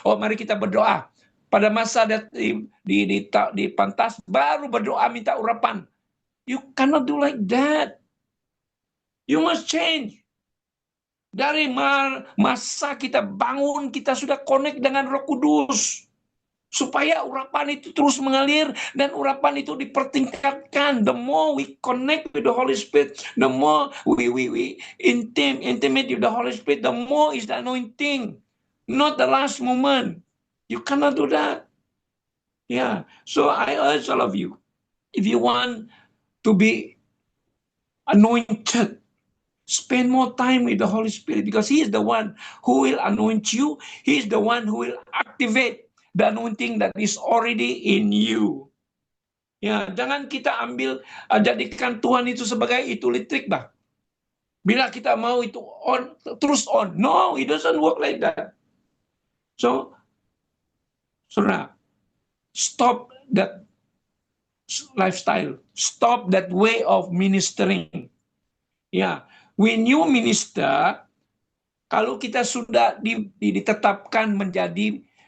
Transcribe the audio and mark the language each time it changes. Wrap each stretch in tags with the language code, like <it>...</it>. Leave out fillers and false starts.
<ms>Oh, mari kita berdoa. Pada masa di pentas baru berdoa minta urapan.</ms> <en>You cannot do like that. You must change.</en> <ms>Dari masa kita bangun, kita sudah connect dengan Roh Kudus. Supaya urapan itu terus mengalir dan urapan itu dipertingkatkan.</ms> <en>The more we connect with the Holy Spirit, the more we intimate with the Holy Spirit, the more is the anointing. Not the last moment. You cannot do that. Yeah. So I urge all of you, if you want to be anointed, spend more time with the Holy Spirit because He is the one who will anoint you. He is the one who will activate the anointing that is already in you.</en> <ms>Ya, jangan kita jadikan Tuhan itu sebagai itu listrik bah. Bila kita mau itu on, terus on.</ms> <en>No, it doesn't work like that. So, saudara, stop that lifestyle. Stop that way of ministering.</en> <ms>Ya,</ms> <en>when you minister,</en> <ms>kalau kita sudah ditetapkan menjadi</ms>